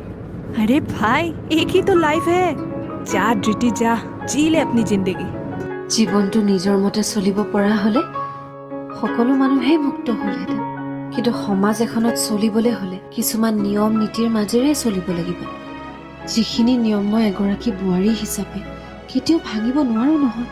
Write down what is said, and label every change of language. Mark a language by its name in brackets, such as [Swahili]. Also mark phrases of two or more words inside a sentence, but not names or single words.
[Hindi] अरे भाई एक ही तो लाइफ है, जा धृति जा, जी ले अपनी जिंदगी। [Assamese] জীৱনটো নিজৰ মতে চলিব পৰা হ'লে সকলো মানুহেই মুক্ত হ'লহেঁতেন, কিন্তু সমাজ এখনত চলিবলৈ হ'লে কিছুমান নিয়ম নীতিৰ মাজেৰে চলিব লাগিব, যিখিনি নিয়ম মই এগৰাকী বোৱাৰী হিচাপে কেতিয়াও ভাঙিব নোৱাৰো নহয়।